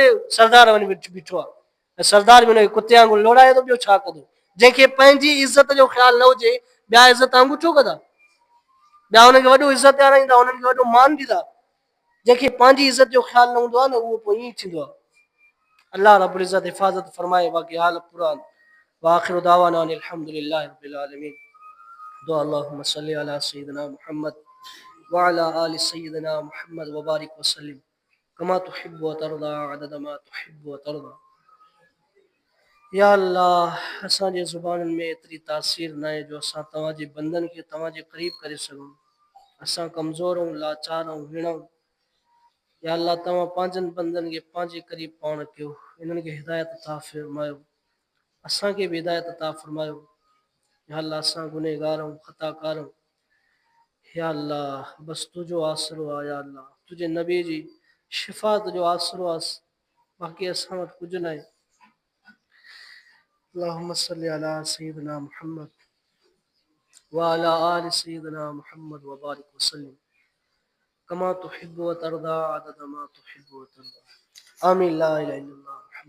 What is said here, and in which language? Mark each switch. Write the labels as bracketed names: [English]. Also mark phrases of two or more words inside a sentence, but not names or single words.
[Sindhi] सरदार वञी बीठो आहे ऐं सरदार बि हुनखे कुते वांगुरु लोड़ाए थो ॿियो छा कंदो जंहिंखे पंहिंजी इज़त जो ख़्यालु न हुजे ॿिया इज़त वांगुरु छो कंदा ॿिया हुनखे वॾो इज़त ॾियाराईंदा हुननि खे वॾो मान ॾींदा जंहिंखे पंहिंजी इज़त जो ख़्यालु न हूंदो आहे न उहो पोइ ईअं थींदो आहे अल्लाह रब्बुल इज़्ज़त हिफ़ाज़त फरमाए बाक़ी हाल पूरा [Arabic] وآخر دعوانا الحمد لله رب العالمين [Sindhi] दुआ [Arabic] اللهم صل على سيدنا محمد و على آل سيدنا محمد و بارك و سلم كما تحب و ترضى عدد ما تحب و ترضى [Sindhi] या अल्लाह असांजे ज़ुबाननि में एतिरी तासीर न आहे जो असां तव्हांजे बंदनि खे तव्हांजे क़रीब करे सघूं असां कमज़ोर ऐं लाचार ऐं हिणऊं या अल्लाह तव्हां पंहिंजनि बंदनि खे पंहिंजे क़रीब पाण कयो इन्हनि खे हिदायत अता फ़रमायो असांखे बि हिदायत अता फ़रमायो या अल्लाह असां गुनहगार ऐं ख़ताकार आहियूं या अल्लाह बस तुंहिंजो आसरो आहे या अल्लाह तुंहिंजे नबी जी शिफ़ात जो आसरो आहे बाक़ी असां वटि कुझु न आहे [Arabic] اللهم صل على سيدنا محمد و على آل سيدنا محمد و بارك و سلم كما تحب و ترضى عدد ما تحب و ترضى آمين لا إله إلا الله